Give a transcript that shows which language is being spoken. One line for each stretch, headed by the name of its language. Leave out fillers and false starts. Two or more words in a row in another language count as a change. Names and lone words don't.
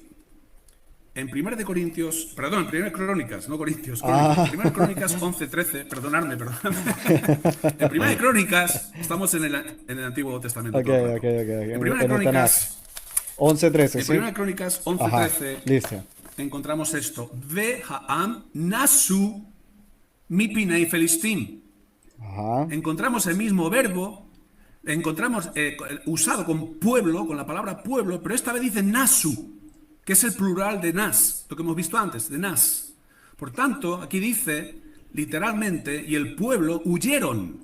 Spanish: En Primera de Corintios, perdón, en Primera de Crónicas, no Corintios, Primera de Crónicas 11:13, perdonadme. En Primera de Crónicas, estamos en el Antiguo Testamento. Ok, todo el ok, rato. ok. En Primera de En el Crónicas, 11:13, en ¿sí? Primera de Crónicas Ajá. 11:13, Listo. encontramos esto.
Hebrew: והעם נסו מפני פלשתים.
Spanish: Ajá. Encontramos el mismo verbo, encontramos usado con pueblo, con la palabra pueblo, pero esta vez dice nasu, que es el plural de nas, lo que hemos visto antes, de nas. Por tanto, aquí dice literalmente, y el pueblo huyeron.